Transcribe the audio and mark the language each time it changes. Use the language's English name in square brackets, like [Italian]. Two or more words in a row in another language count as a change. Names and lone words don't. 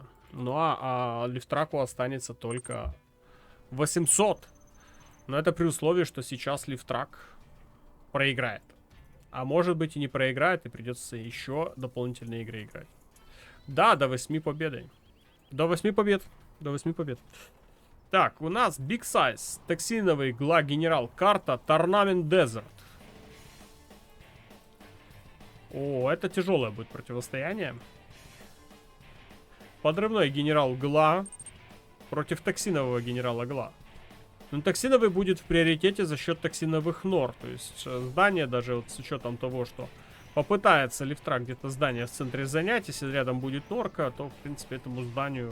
[Russian] Ну а Лифтраку останется только 800. Но это при условии, что сейчас Лифтрак проиграет. А может быть и не проиграет, и придется еще дополнительные игры играть. Да, до 8 победы. До 8 побед. До 8 побед. Так, у нас Big Size, токсиновый гла-генерал, карта Торнамент Дезерт. О, это тяжелое будет противостояние. Подрывной генерал Гла против токсинового генерала Гла. Но токсиновый будет в приоритете за счет токсиновых нор. То есть здание, даже вот с учетом того, что попытается Лифтрак где-то здание в центре занять, если рядом будет норка, то в принципе этому зданию...